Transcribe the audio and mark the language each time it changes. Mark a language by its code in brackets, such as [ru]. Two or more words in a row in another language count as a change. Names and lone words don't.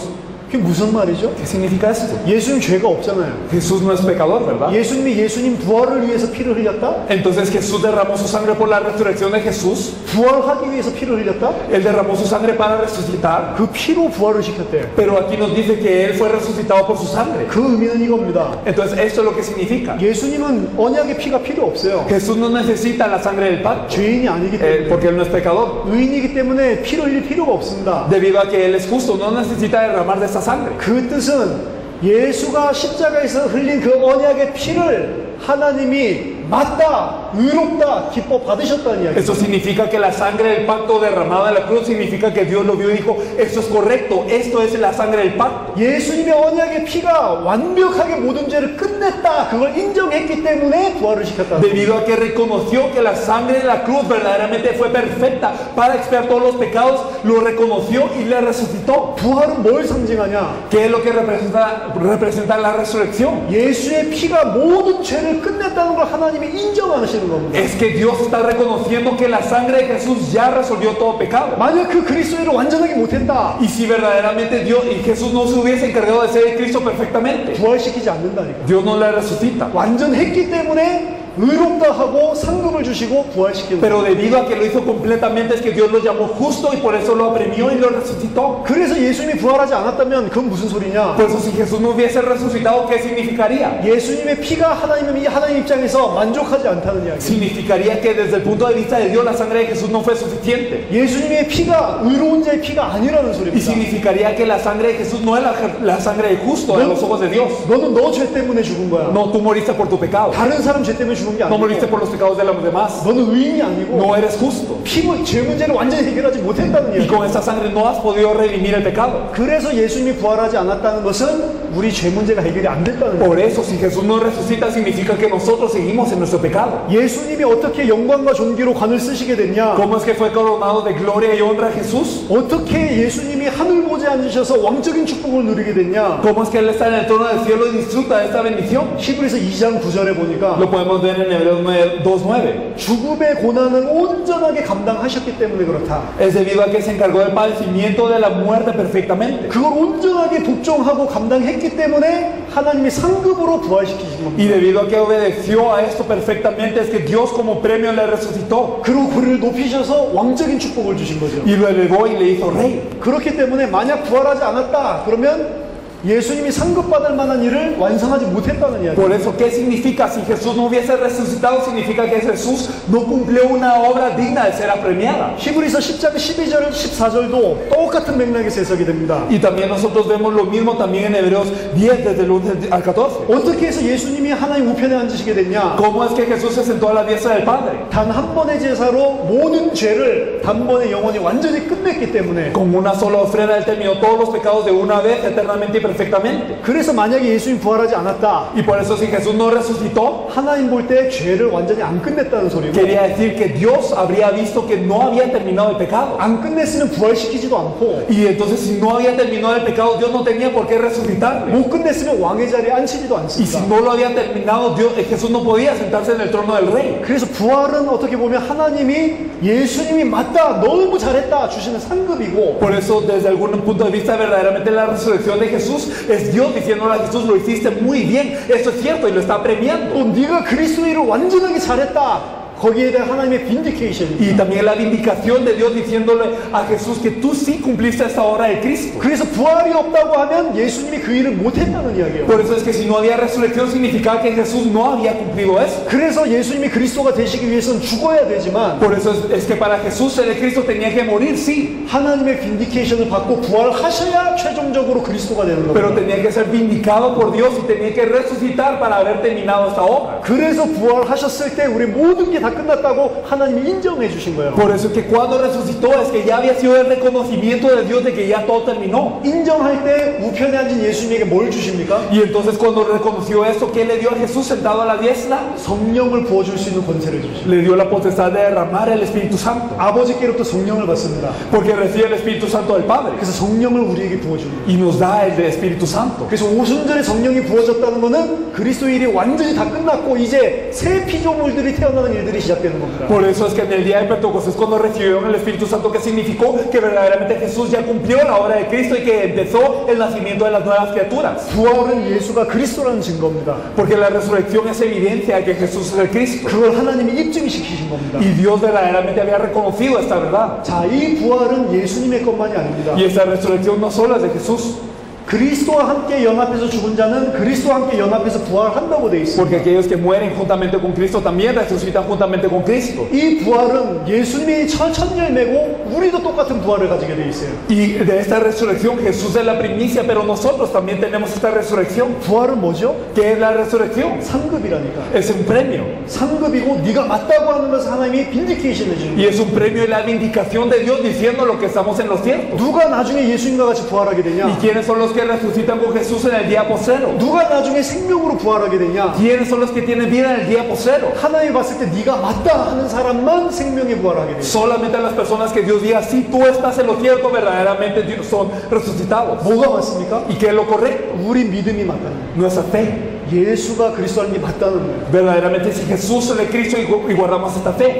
[ko] 그게 무슨 말이죠? [es] ¿Qué significa esto? [ko] 예수님 죄가 없잖아요. [es] Jesús no es pecador, ¿verdad? [ko] 예수님 부활을 위해서 피를 흘렸다? [es] Entonces Jesús derramó su sangre por la resurrección de Jesús. [ko] 부활하기 위해서 피를 흘렸다? [es] Él derramó su sangre para resucitar. [ko] 그 피로 부활을 시켰대. [es] Pero aquí nos dice que Él fue resucitado por su sangre. [ko] 그 의미는 이겁니다. [es] Entonces esto es lo que significa. [ko] 예수님은 언약의 피가 필요 없어요. [es] Jesús no necesita la sangre del pacto. [ko] 죄인이 아니기 때문에. [es] Porque Él no es pecador. [ko] 의인이기 때문에 피를 흘릴 필요가 없습니다. [es] Debido a que Él es justo, no necesita derramar de esta sangre. [ko] 그 뜻은 예수가 십자가에서 흘린 그 언약의 피를 하나님이 맞다, 의롭다, 기뻐 받으셨다는 이야기입니다. [es] Eso significa que la sangre del pacto derramada en la cruz significa que Dios lo vio y dijo, esto es correcto, esto es la sangre del pacto. [ko] 예수님의 언약의 피가 완벽하게 모든 죄를 끝냈다, 그걸 인정했기 때문에 부활을 시켰다. [es] Debido a que reconoció que la sangre de la cruz verdaderamente fue perfecta para expiar todos los pecados, lo reconoció y le resucitó. [ko] 부활은 뭘 상징하냐? [es] ¿Qué es lo que representa la resurrección? [ko] 예수의 피가 모든 죄를 끝냈다는 걸 하나님이 인정하시는 겁니다. [es] Es que Dios está reconociendo que la sangre de Jesús ya resolvió todo pecado. [ko] 만약 그 그리스도를 완전하게 못했다, [es] Y si verdaderamente Dios y Jesús no se hubiese encargado de ser el Cristo perfectamente, [ko] 부활시키지 않는다니까. [es] Dios no le resucita. [ko] 완전했기 때문에 의롭다 하고 상급을 주시고 부활시키는 [es] Pero debido a que lo hizo completamente es que Dios lo llamó justo y por eso lo apremió y lo resucitó. [ko] 그래서 예수님이 부활하지 않았다면 그건 무슨 소리냐? [es] Por eso si Jesús no hubiese resucitado, ¿qué significaría? [ko] 예수님의 피가 하나님 입장에서 만족하지 않다는 이야기. [es] Significaría que desde el punto de vista de Dios la sangre de Jesús no fue suficiente. [ko] 예수님의 피가 의로운 자의 피가 아니라는 [es] Y [ko] 소리입니다. [es] significaría que la sangre de Jesús no es la sangre del justo a los ojos de Dios. [ko] 너는 너 죄 때문에 죽은 거야. [es] No, tú moriste por tu pecado. [ko] 다른 사람 죄 때문에 죽은 게 [es] No moriste [ko] 아니고 [es] por los pecados de los demás. [ko] 너는 의인이 아니고 [es] No eres justo. [ko] 죄 문제를 완전히 해결하지 못했다는 [es] Y [ko] 이야기. [es] con esta sangre no has podido redimir el pecado. [ko] 그래서 예수님이 부활하지 않았다는 것은 우리 죄 문제가 해결이 안 됐다는 거예요. [es] Por eso si Jesús no resucita significa que nosotros seguimos en nuestro pecado. [ko] 예수님이 어떻게 영광과 존귀로 관을 쓰시게 됐냐? [es] ¿Cómo es que fue coronado de gloria y honra Jesús? [ko] 어떻게 예수님이 하늘 보좌에 앉으셔서 왕적인 축복을 누리게 됐냐? [es] ¿Cómo es que Él está en el trono del cielo y disfruta de esta bendición? [ko] 히브리서 2장 9절에 보니까 [es] Lo podemos ver en Hebreos 2:9. [ko] 죽음의 고난을 온전하게 감당하셨기 때문에 그렇다. [es] Es debido a que se encargó del padecimiento de la muerte perfectamente. [ko] 그걸 온전하게 복종하고 감당했기 때문에 하나님이 상급으로 부활시키신 겁니다. [es] Y debido a que obedeció a esto perfectamente es que Dios como premio le resucitó. [ko] 그리고 그를 높이셔서 왕적인 축복을 주신 거죠. [es] Y lo elevó y le hizo rey. [ko] 그렇기 때문에 만약 부활하지 않았다 그러면 예수님이 상급받을 만한 일을 완성하지 못했다는 이야기예요. [es] Por eso, ¿qué significa? Si Jesús no hubiese resucitado, significa que Jesús no cumplió una obra digna de ser apremiada. [ko] 히브리서 10장 12절 14절도 똑같은 맥락에서 해석이 됩니다. [es] Y también nosotros vemos lo mismo también en Hebreos 10, desde el 11 al 14. [ko] 어떻게 해서 예수님이 하나님 우편에 앉으시게 됐냐? [es] ¿Cómo es que Jesús se sentó a la diestra del Padre? [ko] 단 한 번의 제사로 모든 죄를 단번에 영원히 완전히 끝냈기 때문에 [es] Con una sola ofrenda Él terminó todos los pecados de una vez, eternamente y perfectamente. [ko] 그래서 만약에 예수님이 부활하지 않았다 [es] Y por eso si Jesús no resucitó, [ko] 하나님 볼 때 죄를 완전히 안 끝냈다는 소리고 [es] quería decir que Dios habría visto que no había terminado el pecado. [ko] 안 끝냈으면 부활시키지도 않고 [es] Y entonces si no había terminado el pecado, Dios no tenía por qué resucitarle. [ko] 못 끝냈으면 왕의 자리에 앉히지도 [es] Y si [ko] 않습니다. [es] no lo había terminado, Jesús no podía sentarse en el trono del rey. [ko] 그래서 부활은 어떻게 보면 하나님이 예수님이 맞다 너무 잘했다 주시는 상급이고 [es] Por eso, desde algún punto de vista, verdaderamente la resurrección de Jesús es Dios diciéndole a Jesús, lo hiciste muy bien, eso es cierto, y lo está premiando. [ko] 또 네가 그리스도의 일을 완전하게 잘했다 거기에 대한 하나님의 빈디케이션. [es] Y también la vindicación de Dios diciéndole a Jesús que tú sí cumpliste esta obra de Cristo. [ko] 그래서 부활이 없다고 하면 예수님이 그 일을 못했다는 이야기예요. [es] Por eso es que si no había resurrección significaba que Jesús no había cumplido eso. [ko] 그래서 예수님이 그리스도가 되시기 위해서는 죽어야 되지만 [es] Por eso es que para Jesús ser el Cristo tenía que morir, sí, [ko] 하나님의 빈디케이션을 받고 부활하셔야 최종적으로 그리스도가 되는 [es] pero [ko] 겁니다. [es] tenía que ser vindicado por Dios y tenía que resucitar para haber terminado esta obra. [ko] 그래서 부활하셨을 때 우리 모든 게 다 끝났다고 하나님이 인정해 주신 거예요. [es] Por eso es que cuando resucitó es que ya había sido el reconocimiento de Dios de que ya todo terminó. [ko] 인정할 때 우편에 앉은 예수님에게 뭘 주십니까? [es] Y entonces cuando reconoció esto, ¿qué le dio a Jesús sentado a la diestra? [ko] 성령을 부어줄 수 있는 권세를 주십니다. [es] Le dio la potestad de derramar el Espíritu Santo. [ko] 아버지께로부터 성령을 받습니다. [es] Porque recibe el Espíritu Santo del Padre. [ko] 그래서 성령을 우리에게 부어줍니다. [es] Y nos da el Espíritu Santo. [ko] 그래서 오순절에 성령이 부어졌다는 것은 그리스도의 일이 완전히 다 끝났고 이제 새 피조물들이 태어나는 일들이 때 시작되는 겁니다. [es] Por eso es que en el día de Pentecostés, cuando recibieron el Espíritu Santo, que significó que verdaderamente Jesús ya cumplió la obra de Cristo y que empezó el nacimiento de las nuevas criaturas. [ko] 부활은 예수가 그리스도라는 증거입니다. [es] Porque la resurrección es evidencia de que Jesús es el Cristo. [ko] 그걸 하나님이 입증시키신 겁니다. [es] Y Dios verdaderamente había reconocido esta verdad. [ko] 자, 이 부활은 예수님의 것만이 아닙니다. [es] Y esta resurrección no solo es de Jesús. [ko] 그리스도와 함께 연합해서 죽은 자는 그리스도와 함께 연합해서 부활한다고 되어 있습니다. [es] Porque aquellos que mueren juntamente con Cristo también resucitan juntamente con Cristo. [ko] 이 부활은 예수님이 천열매고 우리도 똑같은 부활을 가지게 되어 있어요. [es] Y de esta resurrección Jesús es la primicia, pero nosotros también tenemos esta resurrección. [ko] 부활은 뭐죠? [es] ¿Qué es la resurrección? [ko] 상급이라니까. [es] Es un premio. [ko] 상급이고 네가 맞다고 하는 것을 하나님이 빈디케이션 해주는 [es] Y [ko] 거예요. [es] es un premio y la vindicación de Dios diciendo lo que estamos en lo cierto. [ko] 누가 나중에 예수님과 같이 부활하게 [es] ¿Y [ko] 되냐? [es] quiénes son los que resucitan con Jesús en el día postrero? [ko] 누가 나중에 생명으로 부활하게 되냐? [es] ¿Quiénes son los que tienen vida en el día postrero? [ko] 하나님이 봤을 때 네가 맞다 하는 사람만 생명에 부활하게 돼요. [es] Solamente las personas que Dios diga, si tú estás en lo cierto, verdaderamente son resucitados. [ko] 뭐가 맞습니까? [es] ¿Y qué es lo correcto? [ko] 우리 믿음이 맞다는 거예요. [es] Nuestra fe. [ko] 예수가 그리스도님이 맞다는 거예요. [es] Verdaderamente si Jesús es de Cristo y guardamos esta fe.